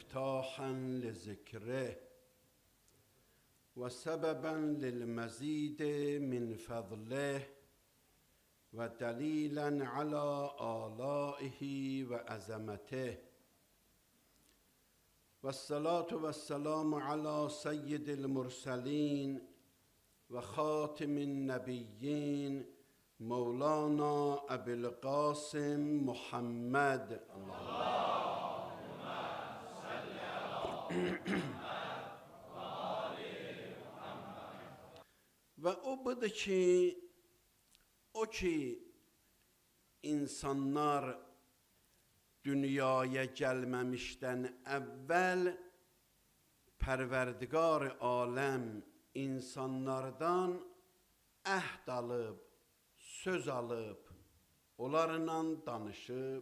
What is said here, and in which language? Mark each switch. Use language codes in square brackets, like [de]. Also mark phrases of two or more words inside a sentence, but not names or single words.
[ar] افتتاحا لذكره وسببا للمزيد من فضله ودليلا على آلائه وعظمته والصلاة والسلام على سيد المرسلين وخاتم النبيين مولانا أبي القاسم محمد اللهم صل على محمد و آل محمد. [az] و o budur ki, insanlar dünyaya gəlməmişdən əvvəl Pərverdigar aləm insanlardan əhd alıb, söz alıb, onlarla danışıb.